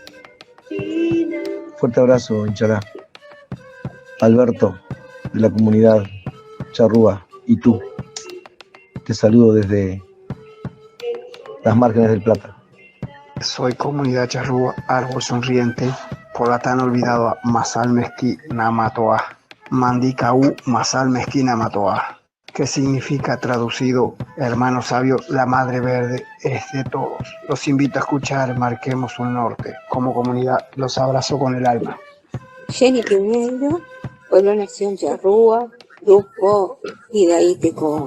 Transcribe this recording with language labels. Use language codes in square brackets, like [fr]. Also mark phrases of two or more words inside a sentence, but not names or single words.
[es] Fuerte abrazo, Inchalá. Alberto, de la comunidad charrúa, y tú. Te saludo desde las márgenes del Plata. Soy comunidad charrúa, árbol sonriente, polatán olvidado, masal mezqui namatoa, mandicaú, masal mezqui namatoa, que significa traducido, hermano sabio, la madre verde es de todos. Los invito a escuchar Marquemos un Norte. Como comunidad los abrazo con el alma. Jenny Piñeiro, Pueblo Nación Charrúa, Grupo Hidaíteco.